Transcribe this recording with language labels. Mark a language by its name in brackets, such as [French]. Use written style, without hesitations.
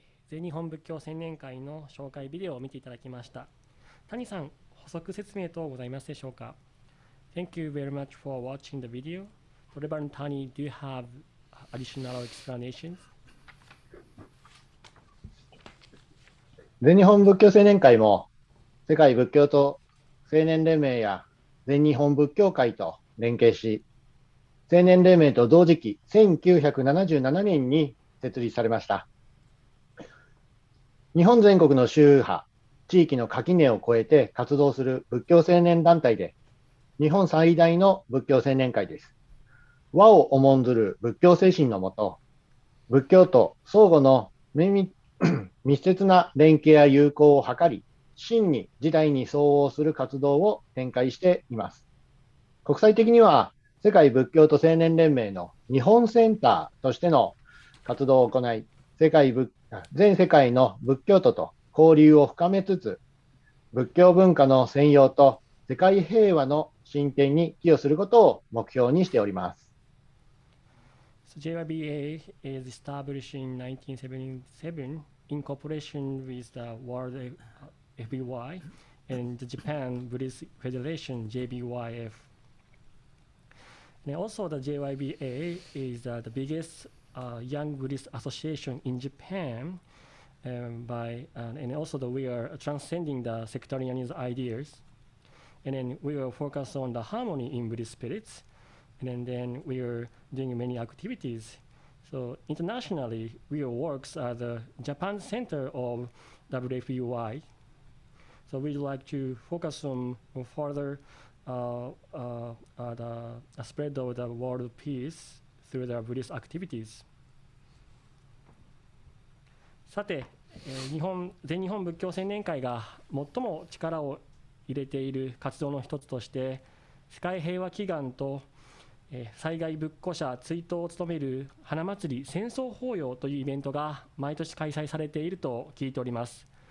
[Japanese] 全日本仏教青年会の紹介ビデオを見ていただきました。谷さん、補足説明等ございますでしょうか？ [English] Thank you very much for watching the video. Rev. Tani, do you have additional explanations? [Japanese] 全日本仏教青年会も世界仏教と青年連盟や全日本仏教会と連携し、青年連盟と同時期1977年に設立されました。日本全国の宗派、地域の垣根を越えて活動する仏教青年団体で、日本最大の仏教青年会です。和を重んずる仏教精神のもと、仏教と相互の密接な連携や友好を図り、真に時代に相応する活動を展開しています。国際的には、世界仏教と青年連盟の日本センターとしての活動を行い、全世界の仏教徒と交流を深めつつ、仏教文化の宣揚と世界平和の進展に寄与することを目標にしております。 [English] So JYBA is established in 1977 in cooperation with the World FBY and the Japan Buddhist Federation JBYF. And also the JYBA is the biggest young Buddhist association in Japan, and also we are transcending the sectarianism ideas, and then we will focus on the harmony in Buddhist spirits, and then we are doing many activities. So internationally, we work as the Japan Center of WFBY. So we'd like to focus on further the spread of the world peace through the Buddhist activities. [Japanese] さて、全日本仏教青年会が最も力を入れている活動の一つとして、世界平和祈願と災害仏庫者追悼を務める花祭り戦争法要というイベントが毎年開催されていると聞いております。